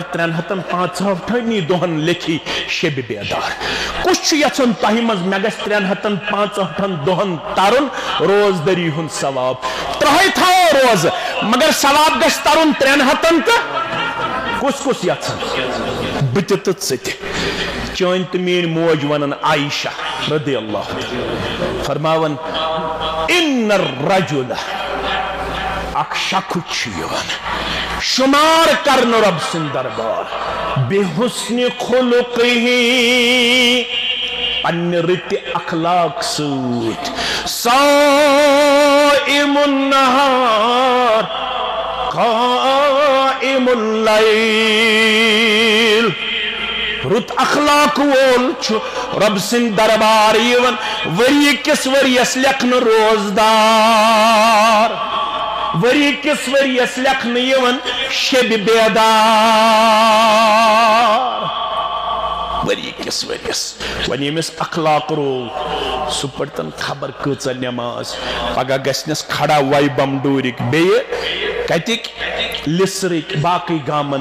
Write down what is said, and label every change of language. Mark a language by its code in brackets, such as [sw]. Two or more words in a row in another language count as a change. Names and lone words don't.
[ks] 365 دۄہن لیکھی شبِ بیدار کُس چھُ یژھان تۄہہِ منٛز مےٚ گژھِ 365 دۄہن ترُن روزدٔری ہُنٛد ثواب 30 تھاوو روزٕ مگر ثواب گژھِ ترُن 300 تہٕ کُس یژھان بہٕ تہِ تہٕ ژٕ تہِ چٲنۍ تہٕ میٲنۍ موج ونان عائشہ [ar] رضی اللہ [ks] فرماون [ar] ان الرجل [ks] اکھ شخص چھُ یِوان شُمار کرنہٕ رۄب سٕنٛدۍ دربار بے حسنِ خُلقِہ پننہِ رٕتہِ اخلاق سۭتۍ [ar] صائم النہار قائم اللیل [ks] رُت اخلاق وول چھُ رۄب سٕنٛدۍ دربار یِوان ؤری کِس ؤرِیس لیکھنہٕ روزدار ؤری کِس ؤرِیس لیکھنہٕ یِوان شبِ بیدار ؤری کِس ؤرِیس وۄنۍ ییٚمِس اخلاق روٗد سُہ پٔرۍتن خبر کۭژاہ نٮ۪ماز پگاہ گژھنس کھڑا وَے بم ڈوٗرِکۍ بیٚیہِ کتِکۍ لِسرٕکۍ باقٕے گامن